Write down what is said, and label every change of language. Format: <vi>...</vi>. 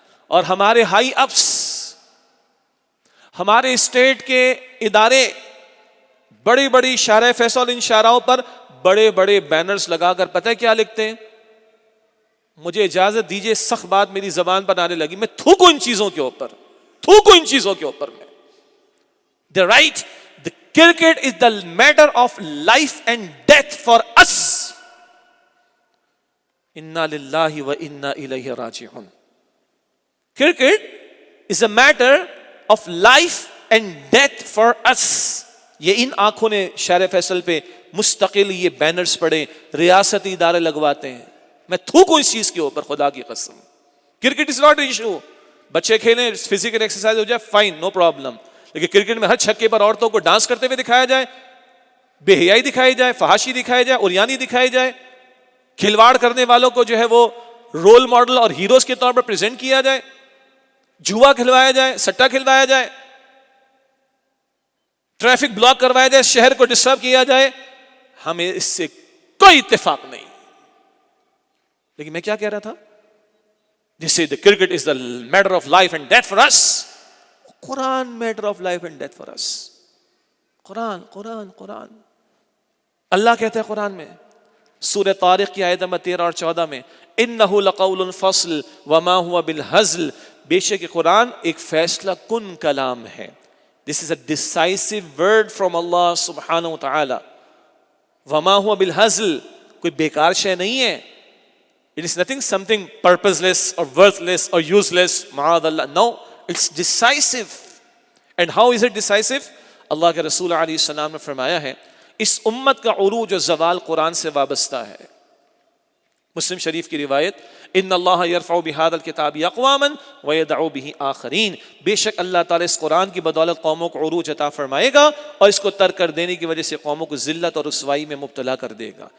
<ur>اور ہمارے high ups, ہمارے اسٹیٹ کے ادارے بڑی بڑی شارع فیصل ان شاہراہوں پر بڑے بڑے بینرز لگا کر پتہ ہے کیا لکھتے ہیں؟ مجھے اجازت دیجئے، سخت بات میری زبان پر آنے لگی، میں تھوکوں ان چیزوں کے اوپر، تھوکوں ان چیزوں کے اوپر میں.</ur> <en>They write, the cricket is the matter of life and death for us.</en> <ar>Inna lillahi wa inna ilayhi raji'un.</ar> <en>Cricket is a matter of life and death for us.</en> <ur>یہ ان آنکھوں نے شہر فیصل پہ مستقل یہ بینرز پڑے، ریاستی ادارے لگواتے ہیں. میں تھوکوں اس چیز کے اوپر، خدا کی قسم.</ur> <en>cricket is not issue,</en> <ur>بچے کھیلیں، فزیکل ایکسرسائز ہو جائے،</ur> <en>Fine, no problem.</en> <ur>لیکن کرکٹ میں ہر چھکے پر عورتوں کو ڈانس کرتے ہوئے دکھایا جائے، بے حیائی دکھائی جائے، فحاشی دکھائی جائے، اوریانی دکھائی جائے، کھلواڑ کرنے والوں کو جو ہے وہ رول ماڈل اور ہیروز کے طور پر پریزنٹ کیا جائے، جوا کھلوایا جائے، سٹا کھلوایا جائے، ٹریفک بلاک کروایا جائے، شہر کو ڈسٹرب کیا جائے، ہمیں اس سے کوئی اتفاق نہیں. لیکن میں کیا کہہ رہا تھا؟</ur> <en>This is the cricket is the matter of life and death for us. Quran matter of life and death for us.</en> <ur>قرآن قرآن قرآن. اللہ کہتے ہیں قرآن میں سورہ طارق کی آیت نمبر 13 اور 14 میں،</ur> <ar>إِنَّهُ لَقَوْلٌ فَصْلٌ وَمَا هُوَ بِالْهَزْلِ،</ar> <ur>بے شک قرآن ایک فیصلہ کن کلام ہے.</ur> <en>This is a decisive word from Allah subhanahu wa ta'ala.</en> <ar>وَمَا هُوَ بِالْهَزْلِ،</ar> <ur>کوئی بیکار شے نہیں ہے.</ur> <en>It is nothing something purposeless or worthless or useless. معاذ اللہ. No, it's decisive. And how is it decisive?</en> <ur>اللہ کے رسول علیہ السلام نے فرمایا ہے اس امت کا عروج و زوال قرآن سے وابستہ ہے. مسلم شریف کی روایت،</ur> <ar>ان اللہ یرفع بہذا الکتاب اقواما ویدع بہ آخرین،</ar> <ur>بے شک اللہ تعالیٰ اس قرآن کی بدولت قوموں کو عروج عطا فرمائے گا اور اس کو ترک کر دینے کی وجہ سے قوموں کو ذلت اور رسوائی میں مبتلا کر دے گا.</ur>